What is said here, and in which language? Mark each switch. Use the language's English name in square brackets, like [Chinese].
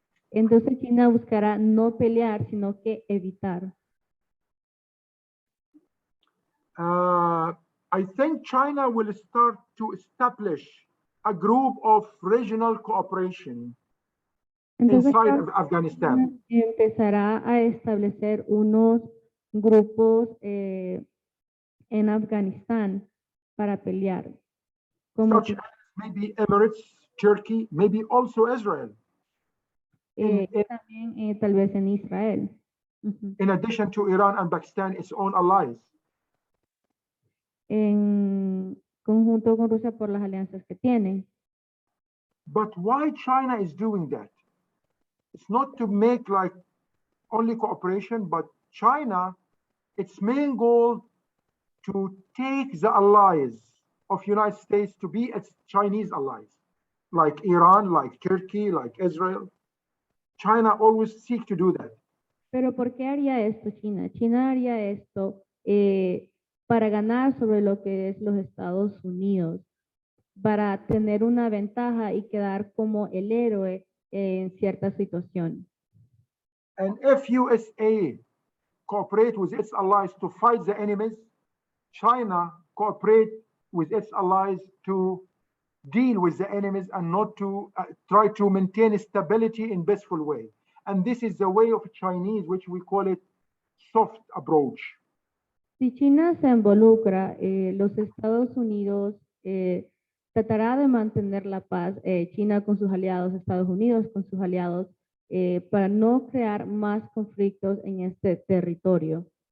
[Spanish] Entonces China buscará no pelear, sino que evitar. [English] I think China will start to establish a group of regional cooperation [Spanish] Entonces [English] inside of Afghanistan. [Spanish] empezará a establecer unos grupos en Afganistán para pelear. Como [English] Such as maybe Emirates, Turkey, maybe also Israel. [Spanish] también tal vez en Israel. Ujú. [English] In addition to Iran and Pakistan, its own allies. [Spanish] En conjunto con Rusia por las alianzas que tienen. [English] But why China is doing that? It's not to make like only cooperation, but China, its main goal to take the allies of United States to be its Chinese allies, like Iran, like Turkey, like Israel. China always seek to do that. [Spanish] Pero ¿por qué haría esto China? China haría esto para ganar sobre lo que es los Estados Unidos, para tener una ventaja y quedar como el héroe en cierta situación. [English] And if USA cooperate with its allies to fight the enemies, China cooperate with its allies to deal with the enemies and not to try to maintain stability in peaceful way. And this is the way of Chinese, which we call it soft approach. [Spanish] Si China se involucra, los Estados Unidos tratará de mantener la paz, China con sus aliados, Estados Unidos con sus aliados, para no crear más conflictos en este territorio.